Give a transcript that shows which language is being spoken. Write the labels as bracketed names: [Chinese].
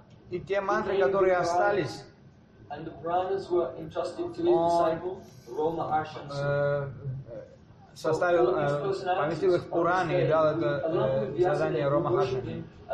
[Russian] И те мантры, которые остались, [English] and the Brahmins were entrusted to his disciple, Roma Arshan. [Russian] Составил, поместил их в Куране и дал это задание Рома Харшану.